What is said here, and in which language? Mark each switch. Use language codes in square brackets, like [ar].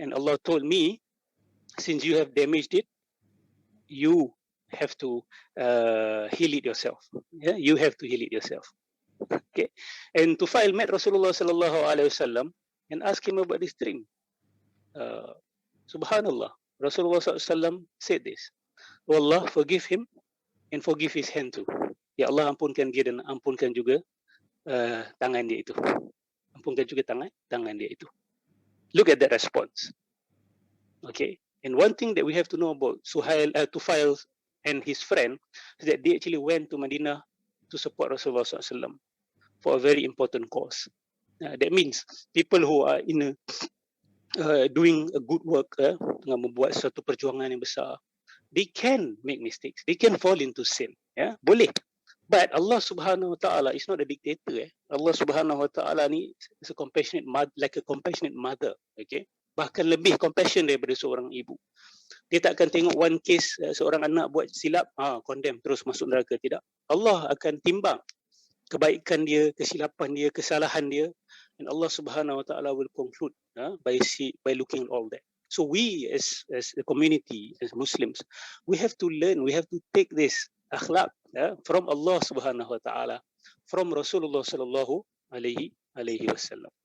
[en] And Allah told me, since you have damaged it, you have to heal it yourself. Yeah, you have to heal it yourself. Okay, and Tufail met Rasulullah sallallahu alaihi wasallam and asked him about this dream. Subhanallah, Rasulullah sallallahu alaihi wasallam said this: "Oh Allah, forgive him and forgive his hand too." [ms] Ya Allah, ampunkan dia dan ampunkan juga tangan dia itu. Ampunkan juga tangan dia itu. [en] Look at that response. Okay, and one thing that we have to know about Tufail and his friend is that they actually went to Madinah to support Rasulullah sallallahu alaihi wasallam for a very important cause. That means people who are doing a good work, [ms] tengah membuat suatu perjuangan yang besar, [en] they can make mistakes, they can fall into sin. Boleh. But Allah Subhanahu Wa Taala is not a dictator. Allah Subhanahu Wa Taala ni is a compassionate mother, like a compassionate mother. [ms] Okay, bahkan lebih compassion daripada seorang ibu. Dia tak akan tengok one case seorang anak buat silap, condemn terus masuk neraka. Tidak. Allah akan timbang kebaikan dia, kesilapan dia, kesalahan dia, [en] and Allah Subhanahu Wa Taala will conclude by looking at all that. So we as a community, as Muslims, we have to learn, we have to take this akhlaq from Allah Subhanahu Wa Taala, from Rasulullah Sallallahu Alaihi Wasallam.